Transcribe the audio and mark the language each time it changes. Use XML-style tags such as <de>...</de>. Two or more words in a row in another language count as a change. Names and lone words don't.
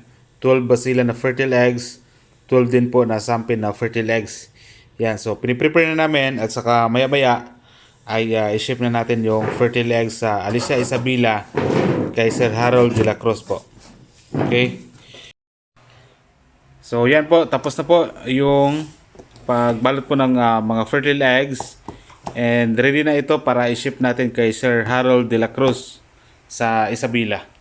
<tl>12 basilan na</tl> <en>fertile eggs,</en> <tl>12 din po na sampin na</tl> <en>fertile eggs.</en> <tl>Yan, so piniprepare na namin at saka maya-maya ay i-ship na natin yung</tl> <en>fertile eggs</en> <tl>sa Alicia Isabela kay Sir Harold de la Cruz po. Okay? So yan po, tapos na po yung pagbalot po ng mga</tl> <en>fertile eggs,</en> <tl>and ready na ito para i-ship natin kay Sir Harold de la Cruz sa Isabela.</tl>